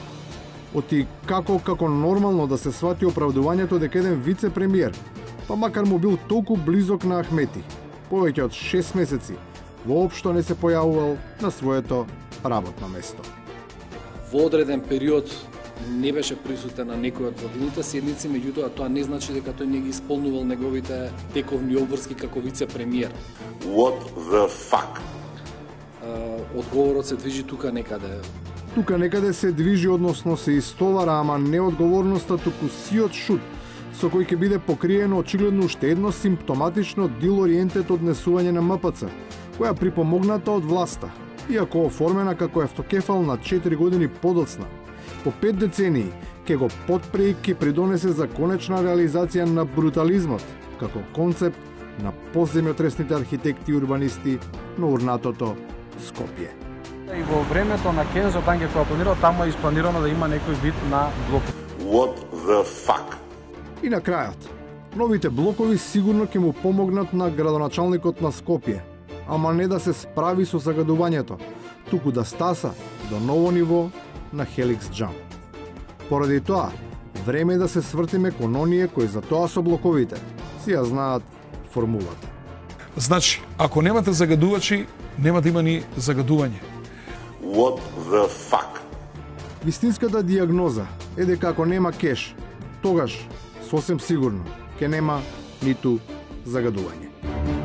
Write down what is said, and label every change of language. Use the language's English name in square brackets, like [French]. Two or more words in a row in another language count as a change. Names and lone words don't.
[Macedonian] Оти како нормално да се свати оправдувањето дека еден вице-премиер, па макар му бил толку близок на Ахмети, повеќе од 6 месеци, воопшто не се појавувал на своето работно место. Во одреден период не беше присутен на некој од владините седници, меѓутоа тоа не значи дека тој не ги исполнувал неговите тековни обврски како вице-премиер. [English] What the fuck? [Macedonian] Одговорот се движи тука некаде. Тука некаде се движи, односно се истовара, ама не одговорноста, туку сиот шут, со кој ќе биде покриено очигледно уште едно симптоматично дил-ориентет однесување на МПЦ, која припомогната од власта, иако оформена како автокефал на 4 години подоцна. По 5 децении ќе го потпре и ќе придонесе за конечна реализација на брутализмот, како концепт на поземјотресните архитекти и урбанисти на урнатото Скопје. И во времето на Кензо Танге која планирал, таму е испланирано да има некој вид на блок. [English] What the fuck? [Macedonian] И на крајот, новите блокови сигурно ќе му помогнат на градоначалникот на Скопје, ама не да се справи со загадувањето, туку да стаса до ново ниво на Хеликс Джам. Поради тоа, време е да се свртиме кон оние кои за тоа со блоковите си ја знаат формулата. Значи, ако немате загадувачи, нема да има ни загадување. [English] What the fuck? [Macedonian] Вистинската диагноза е дека ако нема кеш, тогаш сосем сигурно ќе нема ниту загадување.